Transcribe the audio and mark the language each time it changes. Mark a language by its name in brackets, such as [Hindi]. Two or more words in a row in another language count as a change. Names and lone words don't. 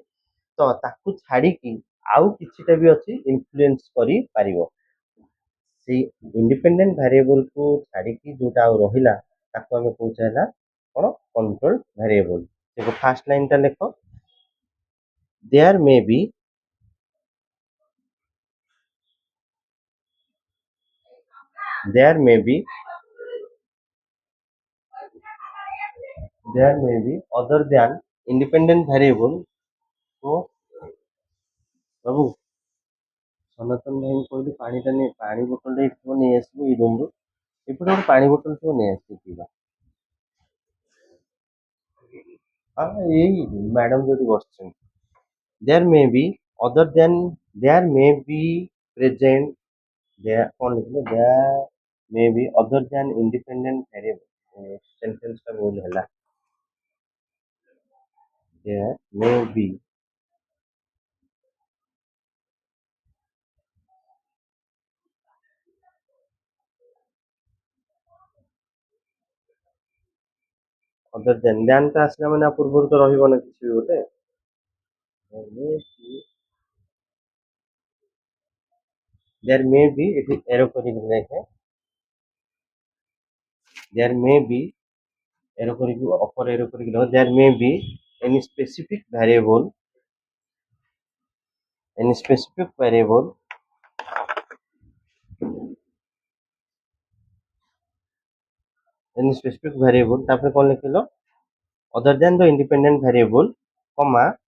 [Odia] ତ ତାକୁ ଛାଡ଼ିକି ଆଉ କିଛିଟା ବି ଅଛି ଇନଫ୍ଲୁଏନ୍ସ କରିପାରିବ। ସେଇ [English] independent variableକୁ [Odia] ଛାଡ଼ିକି ଯୋଉଟା ଆଉ ରହିଲା ତାକୁ ଆମେ କହୁଛେ ହେଲା କ'ଣ [English] control variable. ଦେଖ first lineଟା ଲେଖ, there may be there may be other than independent variable। [Odia] तो ବାବୁ ସନାତନ ଭାଇ କହିଲି ପାଣିଟା ନେଇ ପାଣି ବୋତଲଟା ଏଇଠି ନେଇ ଆସିବୁ ଏଇ ରୁମରୁ, ଏପଟେ ଗୋଟେ ପାଣି ବୋତଲ ଥିବ ନେଇ ଆସିବୁ ପିଇବା। ହଁ ଏଇ ମ୍ୟାଡାମ ଯୋଉଠି ବସିଛନ୍ତି। [English] there may be other than there may be present there [Odia] କ'ଣ ଲେଖିଲେ [English] there may be other than independent variable [Odia] ସେଣ୍ଟେନ୍ସଟା ଭୁଲ ହେଲା। [English] there may be other than [Odia] ଟା ଆସିଲା ମାନେ ପୂର୍ବରୁ ତ ରହିବ ନା କିଛି ବି ଗୋଟେ। [English] there may be [Odia] ଏଠି ଏରୋ କରିକି ଲେଖେ, [English] there may be [Odia] एरो କରିକି ଅପର ଏରୋ କରିକି ଲେଖ, [English] there may be any specific variable any specific variable [Odia] ତାପରେ କ'ଣ ଲେଖିଲ [English] other than the independent variable comma